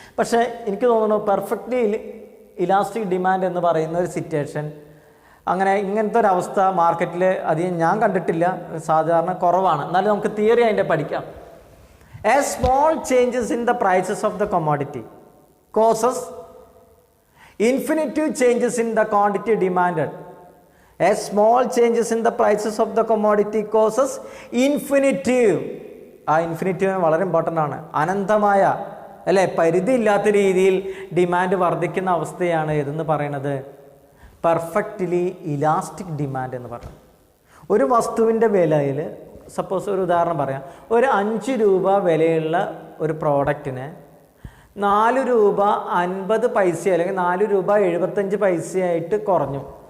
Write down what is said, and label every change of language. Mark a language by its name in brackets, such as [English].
[Malayalam] പക്ഷേ എനിക്ക് തോന്നുന്നു പെർഫെക്റ്റ്ലി ഇലാസ്റ്റിക് ഡിമാൻഡ് എന്ന് പറയുന്ന ഒരു സിറ്റുവേഷൻ, അങ്ങനെ ഇങ്ങനത്തെ ഒരു അവസ്ഥ മാർക്കറ്റിൽ അധികം ഞാൻ കണ്ടിട്ടില്ല, സാധാരണ കുറവാണ്. എന്നാലും നമുക്ക് തിയറി അതിൻ്റെ പഠിക്കാം. [English] A small changes in the prices of the commodity causes infinitive changes in the quantity demanded. A small changes in the prices of the commodity causes infinitive. [Malayalam] ആ ഇൻഫിനിറ്റീവ് വളരെ ഇമ്പോർട്ടൻ്റ് ആണ്. അനന്തമായ അല്ലേ, പരിധി ഇല്ലാത്ത രീതിയിൽ ഡിമാൻഡ് വർദ്ധിക്കുന്ന അവസ്ഥയാണ് ഇതെന്ന് പറയുന്നത് പെർഫെക്റ്റ്ലി ഇലാസ്റ്റിക് ഡിമാൻഡ് എന്ന് പറയുന്നത്. ഒരു വസ്തുവിൻ്റെ വിലയിൽ സപ്പോസ് ഒരു ഉദാഹരണം പറയാം, ഒരു 5 രൂപ വിലയുള്ള ഒരു പ്രോഡക്റ്റിന് 4 രൂപ 50 പൈസ അല്ലെങ്കിൽ 4 രൂപ 75 പൈസയായിട്ട് കുറഞ്ഞു.